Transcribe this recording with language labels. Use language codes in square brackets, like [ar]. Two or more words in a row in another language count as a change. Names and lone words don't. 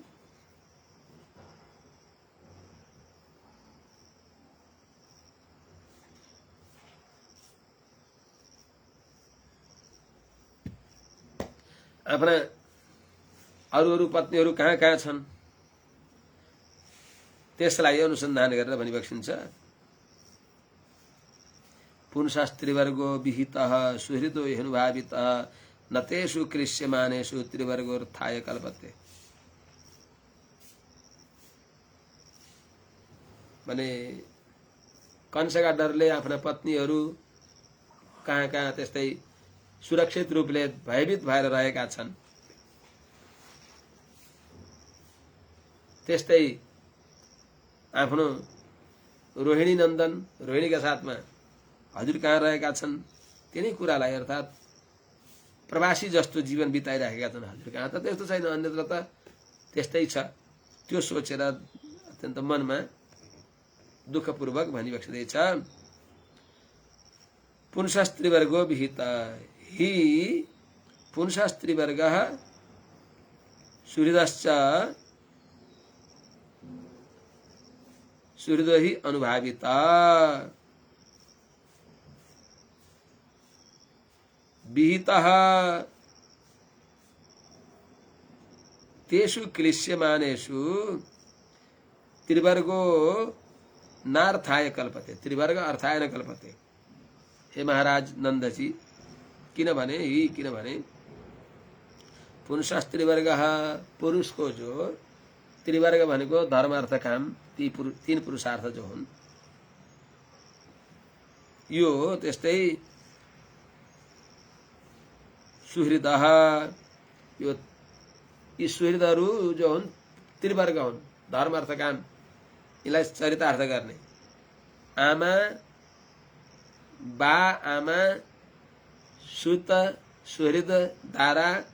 [ne] आफ्ना अरू पत्नीहरू कहाँ कहाँ छन् त्यसलाई अनुसन्धान गरेर भनिबक्सिन्छ। [sa] पुंसास्त्रिवर्गो विहितः सुहृदो ह्यनुभावितः न तेषु कृष्यमानेषु त्रिवर्गोऽर्थाय कल्पते। [ne] भने कंसका डरले आफ्ना पत्नीहरू कहाँ कहाँ त्यस्तै सुरक्षित रूपले भयभीत भएर रहेका छन्। त्यस्तै आफ्नो रोहिणी नन्दन रोहिणीका साथमा हजुर कहाँ रहेका छन् तिनै कुरालाई, अर्थात् प्रवासी जस्तो जीवन बिताइराखेका छन्। हजुर कहाँ त त्यस्तो छैन, अन्यत्र त त्यस्तै छ। त्यो सोचेर अत्यन्त मनमा दुःखपूर्वक भनिबक्सिँदैछ। [sa] पुंसस्त्रिवर्गो विहित, ही पुंसस्त्रिवर्गः सुहृदश्च सुहृदो हि अनुभाविता विहितः तेषु क्लिश्यमानेषु त्रिवर्गो नार्थाय कल्पते। त्रिवर्ग अर्थाय न कल्पते। [ne] हे महाराज नंदजी किनभने पुंसस्त्रिवर्गः पुरुष को जो त्रिवर्ग भनेको धर्म अर्थ काम तीन पुरुषार्थ जो हुन् यो त्यस्तै सुहृदः यो यी सुहृदहरू जो हुन् त्रिवर्ग हुन् धर्म अर्थ काम यसलाई चरितार्थ गर्ने आमा बा आमा सुत सुहृद दारा